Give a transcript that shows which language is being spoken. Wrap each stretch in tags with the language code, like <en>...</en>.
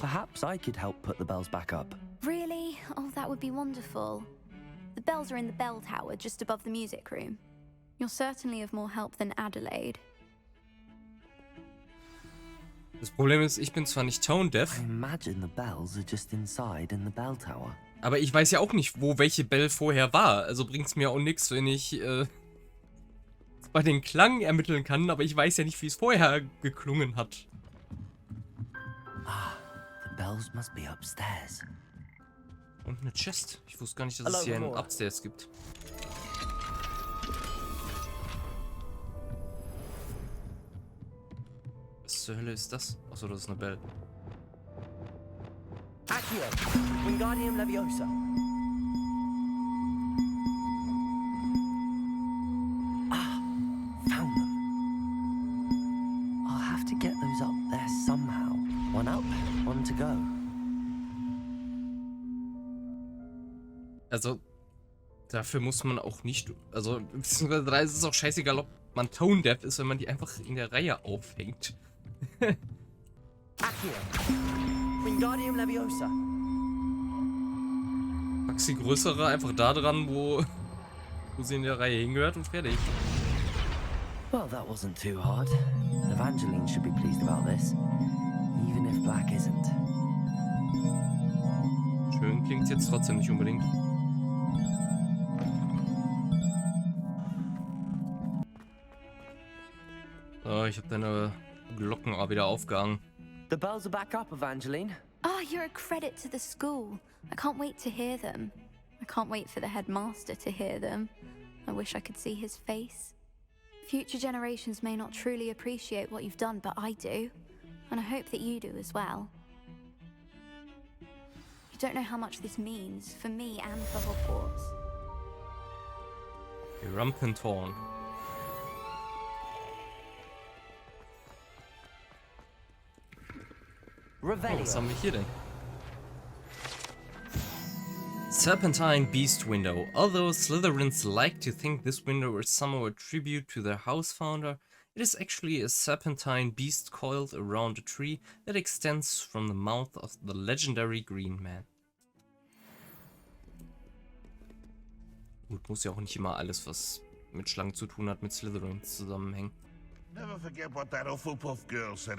<en>Perhaps I could help put the bells back up. Really? Oh, that would be wonderful. The bells are in the bell tower just above the music room. You're certainly of more help than Adelaide.</en> <de>Das Problem ist, ich bin zwar nicht tone deaf,</de> <en>I imagine the bells are just inside in the bell tower.</en> <de>aber ich weiß ja auch nicht, wo welche Bell vorher war. Also bringt es mir auch nichts, wenn ich zwar den Klang ermitteln kann, aber ich weiß ja nicht, wie es vorher geklungen hat.</de> <en>Ah, the bells must be upstairs.</en> <de>Und eine Chest. Ich wusste gar nicht, dass es hier einen Upstairs gibt. Was zur Hölle ist das? Achso, das ist eine Bell.</de> <en>Accio, Wingardium Leviosa. Ah, found them. I'll have to get those up there somehow. One up, one to go.</en> <de>Also, dafür muss man auch nicht... Also, beziehungsweise da ist es auch scheißegal, ob man tone deaf ist, wenn man die einfach in der Reihe aufhängt.</de> <en>Wingardium Leviosa.</en> <de>Packst die größere einfach da dran, wo sie in der Reihe hingehört und fertig.</de> <en>Well, that wasn't too hard. Evangeline should be pleased about this, even if Black isn't.</en> <de>Schön klingt's jetzt trotzdem nicht unbedingt. So, ich habe deine Glocken auch wieder aufgehangen.</de> <en>The bells are back up, Evangeline. Oh, you're a credit to the school. I can't wait to hear them. I can't wait for the headmaster to hear them. I wish I could see his face. Future generations may not truly appreciate what you've done, but I do. And I hope that you do as well. You don't know how much this means for me and for Hogwarts. Rampentorn.</en> <de>Oh, was haben wir hier denn?</de> <en>Serpentine Beast Window. Although Slytherins like to think this window is somehow a tribute to their house founder, it is actually a serpentine beast coiled around a tree that extends from the mouth of the legendary Green Man.</en> <de>Gut, muss ja auch nicht immer alles, was mit Schlangen zu tun hat, mit Slytherins zusammenhängen.</de> <en>Never forget what that Hufflepuff girl said</en>